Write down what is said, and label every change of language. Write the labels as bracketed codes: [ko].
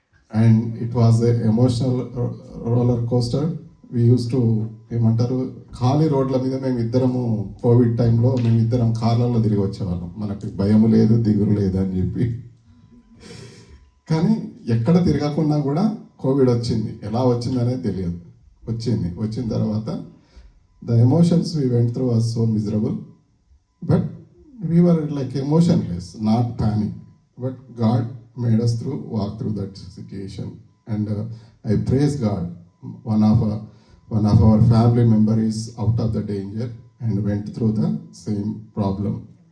[en] And it was an emotional roller coaster. We used to [te] ఏమంటారు ఖాళీ రోడ్ల మీద మేము ఇద్దరము కోవిడ్ టైంలో మేము ఇద్దరం కార్లలో తిరిగి వచ్చేవాళ్ళం, మనకి భయం లేదు దిగురు లేదు అని చెప్పి. కానీ ఎక్కడ తిరగకుండా కూడా కోవిడ్ వచ్చింది. ఎలా వచ్చింది అనేది తెలియదు. వచ్చిన తర్వాత [en] the emotions we went through was so miserable, but we were like emotionless, not panic. But God made us walk through that situation, and I praise God. One of our family member is out of the danger and went through the same problem.